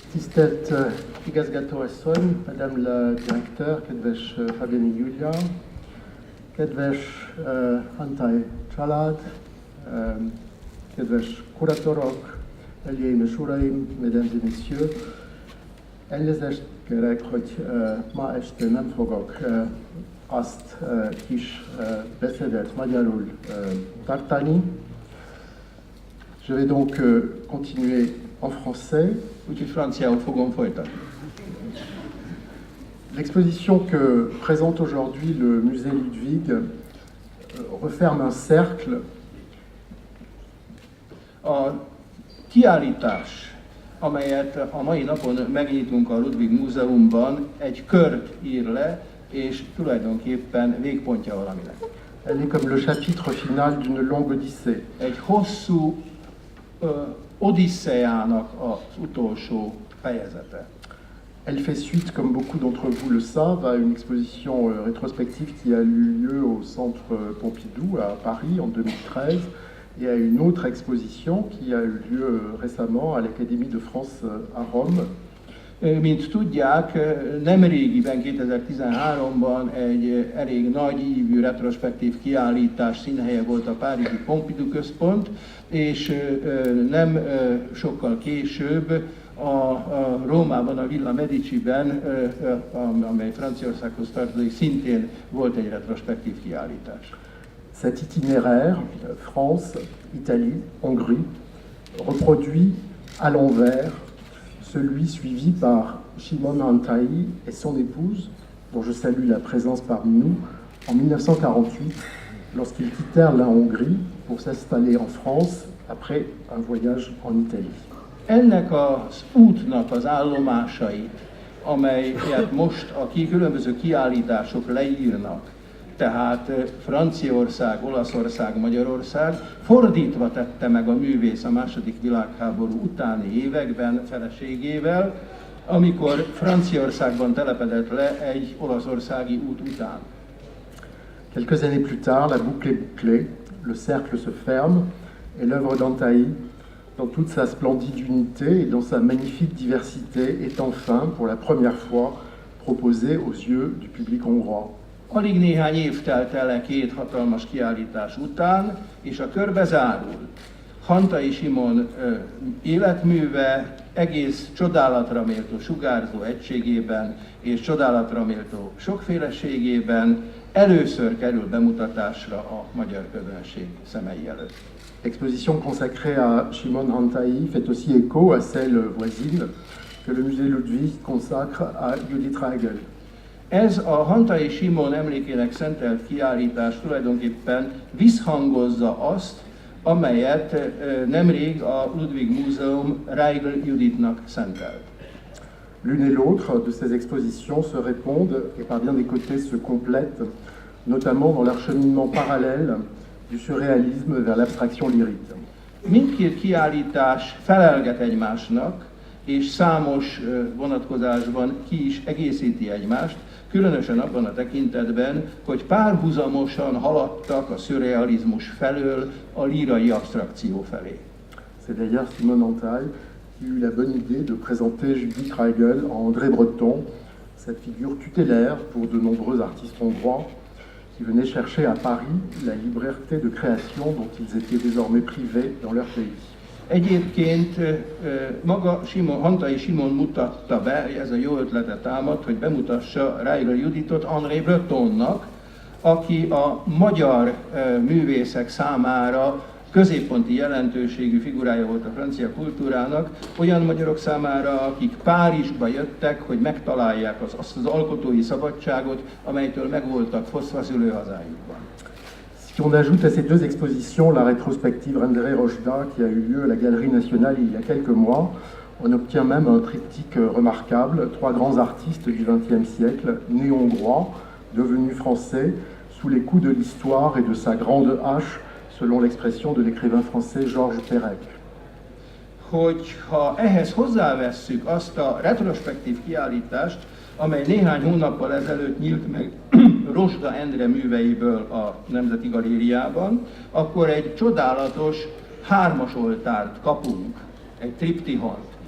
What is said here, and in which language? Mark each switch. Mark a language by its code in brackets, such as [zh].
[hu] Tisztelt igazgató asszony, [fr] Madame la Directeur, [hu] kedves Fabiani Julia, kedves Hantai család, kedves kuratorok, hölgyeim és uraim, [fr] mesdames et messieurs, [hu] elnézést kérek, hogy ma este nem fogok azt kis beszédet magyarul tartani. [fr] Je vais donc continuer en français. [hu] Úgyhogy franciául fogom folytatni. [fr] L'exposition que présente aujourd'hui le musée Ludwig referme un cercle. [hu] A kiállítás, amelyet a mai napon megnyitunk a Ludwig Múzeumban, egy kört ír le, és tulajdonképpen végpontja valaminek. [fr] Elle est comme le chapitre final d'une longue odyssée. [hu] Egy hosszú odisszeának az utolsó fejezete. [fr] Elle fait suite, comme beaucoup d'entre vous le savent, à une exposition rétrospective qui a eu lieu au Centre Pompidou à Paris en 2013 et à une autre exposition qui a eu lieu récemment à l'Académie de France à Rome. [hu] Mint tudják, nemrégiben 2013-ban egy elég nagy ívű retrospektív kiállítás színhelye volt a párizsi Pompidou központ, és nem sokkal később a Rómában, a Villa Mediciben, amely Franciaországhoz tartozik, szintén volt egy retrospektív kiállítás. [fr] Cet itinéraire, France, Italie, Hongrie, reproduit à l'envers celui suivi par Shimon Hantai et son épouse, dont je salue la présence parmi nous, en 1948, lorsqu'ils quittèrent la Hongrie pour s'installer en France après un voyage en Italie. [hu] Ennek az útnak az állomásait, amelyet most a különböző kiállítások leírnak, tehát Franciaország, Olaszország, Magyarország, fordítva tette meg a művész a második világháború utáni években feleségével, amikor Franciaországban telepedett le egy olaszországi út után. [fr] Quelques années plus tard, la boucle est bouclée, le cercle se ferme, et l'œuvre d'Hantai, dans toute sa splendide unité et dans sa magnifique diversité, est enfin, pour la première fois, proposée aux yeux du public hongrois. [hu] Alig néhány év telt el két hatalmas kiállítás után, és a kör bezárul. Hantai Simon életműve egész csodálatra méltó sugárzó egységében és csodálatra méltó sokféleségében először kerül bemutatásra a magyar közönség szemei előtt. [fr] L'exposition consacrée à Shimon Hantai fait aussi écho à celle voisine que le musée Ludwig consacre à Judith Reigl. [hu] Ez a Hantai Simon emlékének szentelt kiállítás tulajdonképpen visszhangozza azt, amelyet nemrég a Ludwig Múzeum Reigl Judithnak szentelt. [fr] L'une et l'autre de ces expositions se répondent et par bien des côtés se complètent, notamment dans leur cheminement parallèle du surréalisme vers l'abstraction lyrique. [hu] Mindkét kiállítás felelget egymásnak, és számos vonatkozásban ki is egészíti egymást, különösen abban a tekintetben, hogy párhuzamosan haladtak a szürrealizmus felől a lírai abstrakció felé. [fr] C'est d'ailleurs Shimon Hantai qui eut la bonne idée de présenter Judith Reigl en André Breton, cette figure tutélaire pour de nombreux artistes hongrois qui venaient chercher à Paris la liberté de création dont ils étaient désormais privés dans leur pays. [hu] Egyébként maga Hantai Simon mutatta be, ez a jó ötletet támadt, hogy bemutassa Reigl Judithot André Bretonnak, aki a magyar művészek számára középponti jelentőségű figurája volt a francia kultúrának, olyan magyarok számára, akik Párizsba jöttek, hogy megtalálják azt az alkotói szabadságot, amelytől megvoltak fosztva szülőhazájukban. [fr] Si on ajoute à ces deux expositions la rétrospective Rendre Rochda qui a eu lieu à la Galerie Nationale il y a quelques mois, on obtient même un triptyque remarquable, trois grands artistes du XXe siècle, nés hongrois, devenus français, sous les coups de l'histoire et de sa grande hache, selon l'expression de l'écrivain français Georges Perec. [hu] Hogyha ehhez hozzávesszük azt a retrospektív kiállítást, amely néhány hónappal ezelőtt nyílt meg Rozsda Endre műveiből a Nemzeti Galériában, akkor egy csodálatos hármas oltárt kapunk, egy triptihont.